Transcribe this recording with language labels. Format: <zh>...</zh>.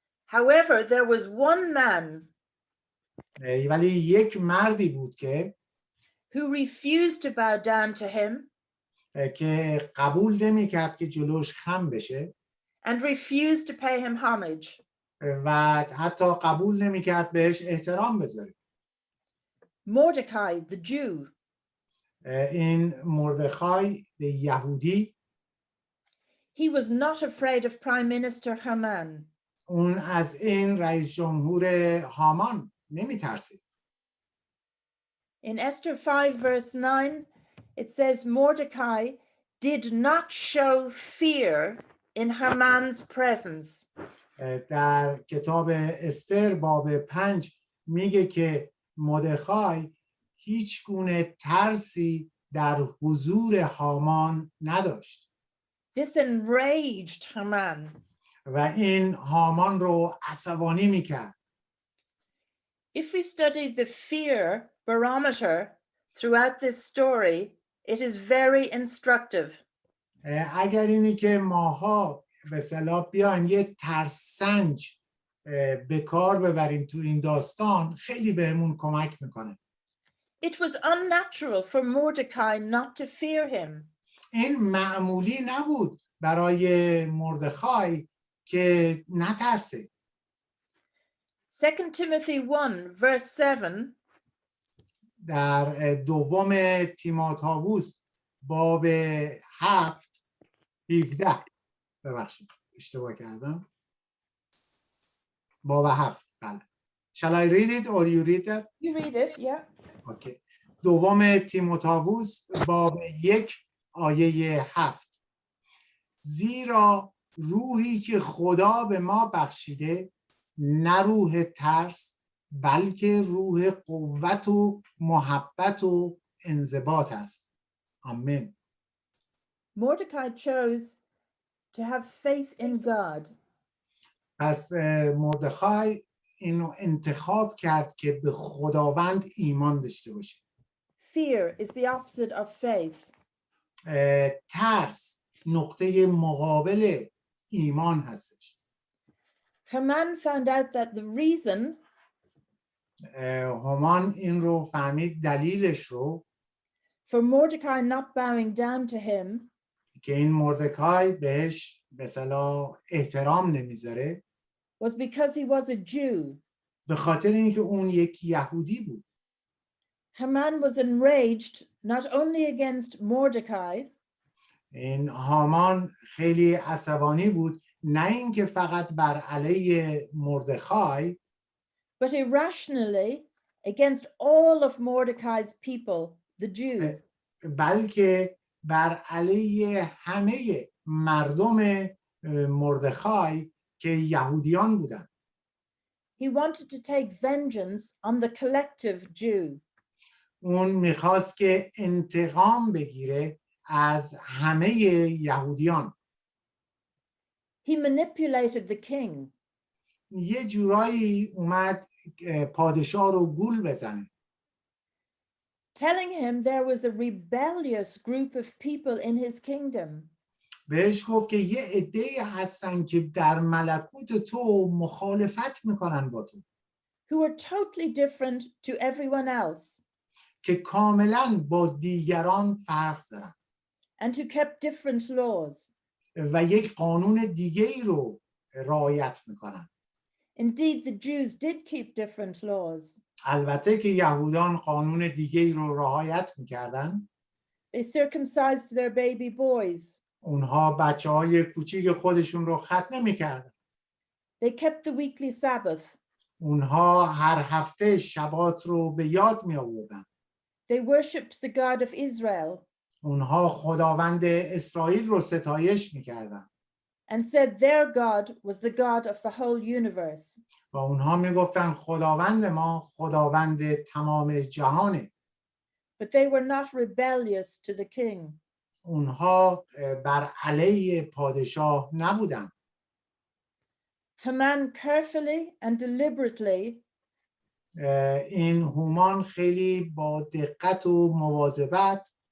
<en>However, there was one man</en> <fa>ولی یک مردی بود که</fa> <en>who refused to bow down to him</en> <fa>که قبول نمی کرد که جلوش خم بشه</fa> <en>and refused to pay him homage.</en> <fa>و حتی قبول نمی کرد بهش احترام بذاره.</fa> <en>Mordecai, the Jew.</en> <fa>این مردخای یهودی.</fa> <en>He was not afraid of Prime Minister Haman.</en> <fa>اون از این رئیس جمهور هامان نمی ترسید.</fa> <en>In Esther 5 verse 9, it says Mordecai did not show fear in Haman's presence.</en> <fa>در کتاب استر باب 5 میگه که مردخای هیچ گونه ترسی در حضور هامان نداشت.</fa> <en>This enraged Haman.</en> <fa>و این هامان رو عصبانی میکرد.</fa> <en>If we study the fear barometer throughout this story, it is very instructive.</en> <fa>اگر اینی که ماها به اصطلاح بیایم یه ترسنج به کار ببریم تو این داستان خیلی بهمون کمک میکنه.</fa> <en>It was unnatural for Mordecai not to fear him.</en> <fa>این معمولی نبود برای مردخای که نترسه.</fa> <en>2 Timothy 1 verse 7</en> <fa>در دوم تیموتائوس باب 7 17 ببخشید اشتباه کردم. باب 7 بله.</fa> <en>Shall I read it or you read it? You read it, yeah. Okay.</en> <fa>دوم تیموتائوس باب 1 آیه 7 زیرا روحی که خدا به ما بخشیده نه روح ترس بلکه روح قوت و محبت و انضباط است. آمین.</fa> <en>Mordecai chose to have faith in God.</en> <fa>پس مردخای اینو انتخاب کرد که به خداوند ایمان داشته باشه.</fa> <en>Fear is the opposite of faith.</en> <fa>ترس نقطه مقابل ایمان هستش.</fa> <en>Haman found out that the reason</en> <fa>هامان این رو فهمید دلیلش رو</fa> <en>for Mordecai not bowing down to him</en> <fa>که این مردکای بهش به اصطلاح احترام نمیذاره</fa> <en>was because he was a Jew.</en> <fa>به خاطر اینکه اون یک یهودی بود.</fa> <en>Haman was enraged not only against Mordecai</en> <fa>این هامان خیلی عصبانی بود نه اینکه فقط بر علیه مردخای،</fa> <en>but irrationally against all of Mordecai's people, the Jews.</en> <fa>بلکه بر علیه همه مردم مردخای که یهودیان بودند.</fa> <en>He wanted to take vengeance on the collective Jew.</en> <fa>اون میخواست که انتقام بگیره از همه یهودیان.</fa> <en>He manipulated the king.</en> <fa>یه جورایی اومد پادشاه رو گول بزنه.</fa> <en>Telling him there was a rebellious group of people in his kingdom.</en> <fa>بهش گفت که یه عده‌ای هستن که در ملکوت تو مخالفت میکنن با تو.</fa> <en>Who are totally different to everyone else.</en> <fa>که کاملا با دیگران فرق دارن.</fa> <en>And who kept different laws.</en> <fa>و یک قانون دیگه ای رو رعایت میکنن.</fa> <en>Indeed, the Jews did keep different laws.</en> <fa>البته که یهودان قانون دیگه ای رو رعایت میکردن.</fa> <en>They circumcised their baby boys.</en> <fa>اونها بچه‌های کوچیک خودشون رو ختنه میکردن.</fa> <en>They kept the weekly Sabbath.</en> <fa>اونها هر هفته شبات رو به یاد می آوردن.</fa> <en>They worshipped the God of Israel.</en> <fa>اونها خداوند اسرائیل رو ستایش میکردن.</fa> <en>And said their God was the God of the whole universe.</en> <fa>و اونها میگفتن خداوند ما خداوند تمام جهانه.</fa> <en>But they were not rebellious to the king.</en> <fa>اونها بر علیه پادشاه نبودن.</fa> <en>Haman carefully and deliberately</en> <fa>این هومان خیلی با دقت و مواظبت</fa>